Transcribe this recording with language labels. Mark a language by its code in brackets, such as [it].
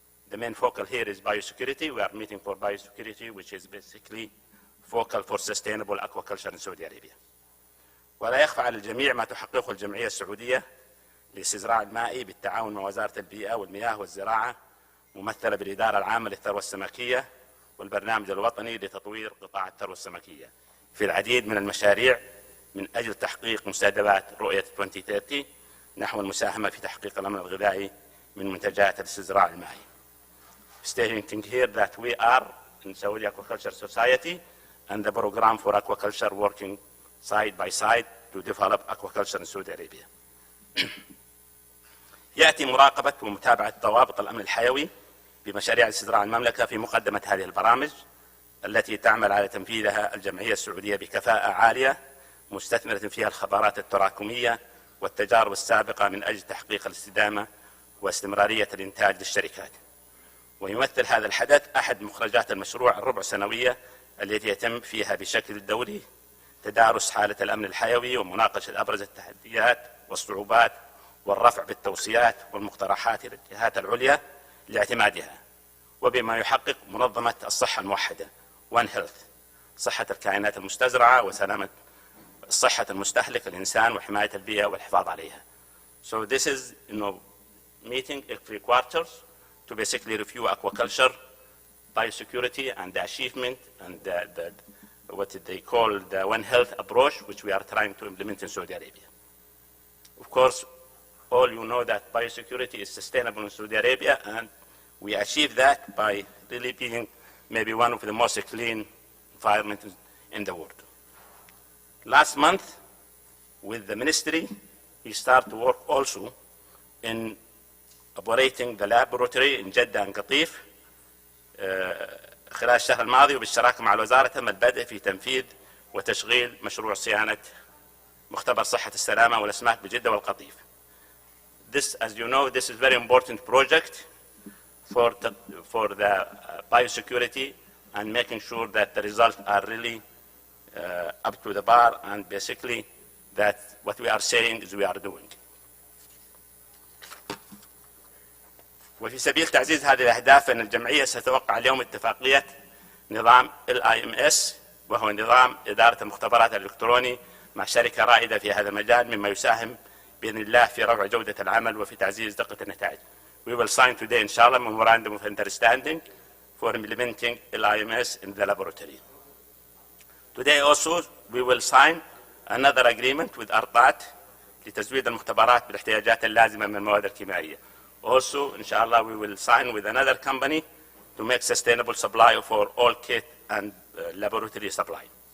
[en] The main focal here is biosecurity. We are meeting for biosecurity, which is basically focal for sustainable aquaculture in Saudi Arabia. [ar] ولا يخفى على الجميع ما تحققه الجمعية السعودية للاستزراع المائي بالتعاون مع وزارة البيئة والمياه والزراعة، ممثلة بالإدارة العامة للثروة السمكية والبرنامج الوطني لتطوير قطاع الثروة السمكية في العديد من المشاريع من أجل تحقيق مستهدفات رؤية 2030 نحو المساهمة في تحقيق الأمن الغذائي من منتجات الاستزراع المائي. [en] Stating here that we are in Saudi Aquaculture Society and the program for aquaculture working side by side to develop aquaculture in Saudi Arabia. [ar] يأتي مراقبة ومتابعة ضوابط الأمن الحيوي بمشاريع استزراع المملكة في مقدمة هذه البرامج التي تعمل على تنفيذها الجمعية السعودية بكفاءة عالية، مستثمرة فيها الخبرات التراكمية والتجارب السابقة من أجل تحقيق الاستدامة واستمرارية الإنتاج للشركات. ويمثل هذا الحدث أحد مخرجات المشروع الربع سنوية التي يتم فيها بشكل دوري تدارس حالة الأمن الحيوي ومناقشة أبرز التحديات والصعوبات والرفع بالتوصيات والمقترحات إلى الجهات العليا لاعتمادها، وبما يحقق منظمة الصحة الموحدة One Health، صحة الكائنات المستزرعة وسلامة صحة المستهلك الإنسان وحماية البيئة والحفاظ عليها. [en] So this is meeting every quarters to basically review aquaculture, biosecurity and the achievement and what they call the One Health approach, which we are trying to implement in Saudi Arabia. Of course, all you know that biosecurity is sustainable in Saudi Arabia, and we achieve that by really being maybe one of the most clean environments in the world. Last month, with the ministry, we started to work also in operating the laboratory in Jeddah and Qatif [ar] خلال الشهر الماضي، وبالشراكة مع الوزارة تم البدء في تنفيذ وتشغيل مشروع صيانة مختبر صحة السلامة والأسماك بجدة والقطيف. [en] This, as you know, this is very important project for the biosecurity and making sure that the results are really up to the bar, and basically that what we are saying is we are doing. [ar] وفي سبيل تعزيز هذه الأهداف فإن الجمعية ستوقع اليوم اتفاقية نظام LIMS، وهو نظام إدارة المختبرات الإلكتروني، مع شركة رائدة في هذا المجال، مما يساهم بإذن الله في رفع جودة العمل وفي تعزيز دقة النتائج. [en] We will sign today, inshallah, memorandum of understanding for implementing LIMS in the laboratory. Today also we will sign another agreement with أرطات [ar] لتزويد المختبرات بالاحتياجات اللازمة من المواد الكيميائية. [en] Also, inshallah, we will sign with another company to make sustainable supply for all kit and laboratory supply.